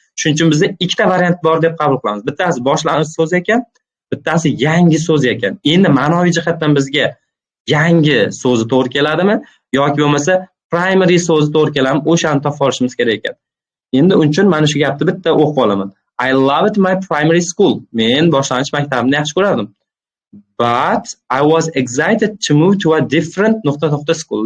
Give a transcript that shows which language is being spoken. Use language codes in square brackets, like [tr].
[uz] Shuning uchun bizda ikkita variant bor deb qabul qilamiz. Bittasi boshlang'ich so'z ekan, bittasi yangi so'z ekan. Endi ma'noviy jihatdan bizga yangi so'zi to'g'ri keladimi yoki bo'lmasa primary so'zi to'g'ri keladimi, o'shani topib olishimiz kerak ekan. Endi uning uchun mana shu gapni bitta o'qib olaman. [en] I loved my primary school. [uz] Men boshlang'ich maktabimni yaxshi ko'rardim. [en] But I was excited to move to a different [uz] nuqta [en] school.